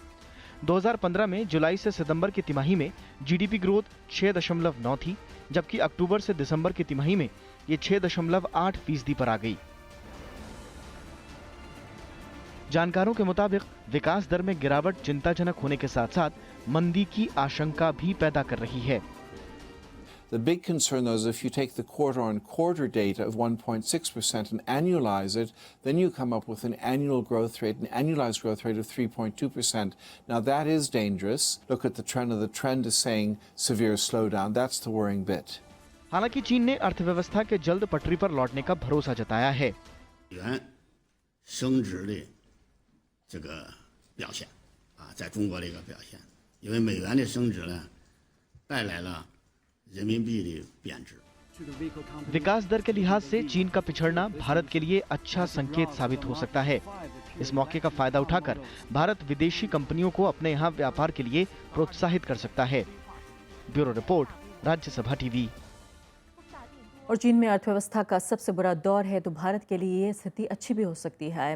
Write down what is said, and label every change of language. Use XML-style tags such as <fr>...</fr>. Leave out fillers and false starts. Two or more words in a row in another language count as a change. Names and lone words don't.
<hi>2015 में जुलाई से सितंबर की तिमाही में</hi> <en>GDP growth</en> <hi>6.9 थी, जबकि अक्टूबर से दिसंबर की तिमाही में ये 6.8% पर आ गई। जानकारों के मुताबिक विकास दर में गिरावट चिंताजनक होने के साथ साथ मंदी की आशंका भी पैदा कर रही है।</hi> <en>The big concern, though, is if you take the quarter-on-quarter data of 1.6% and annualize it, then you come up with an annual growth rate, an annualized growth rate of 3.2%. Now, that is dangerous. Look at the trend, and the trend is saying severe slowdown. That's the worrying bit.</en> <hi>हालांकि चीन ने अर्थव्यवस्था के जल्द पटरी पर लौटने का भरोसा जताया है।</hi> <zh>升值的这个表现啊，在中国的一个表现，因为美元的升值呢，带来了人民币的贬值。</zh> <hi>विकास दर के लिहाज से चीन का पिछड़ना भारत के लिए अच्छा संकेत साबित हो सकता है। इस मौके का फायदा उठाकर भारत विदेशी कंपनियों को अपने यहाँ व्यापार के लिए प्रोत्साहित कर सकता है।</hi> <en>bureau report,</en> <hi>राज्यसभा टीवी। और चीन में अर्थव्यवस्था का सबसे बुरा दौर है तो भारत के लिए ये स्थिति अच्छी भी हो सकती है।</hi>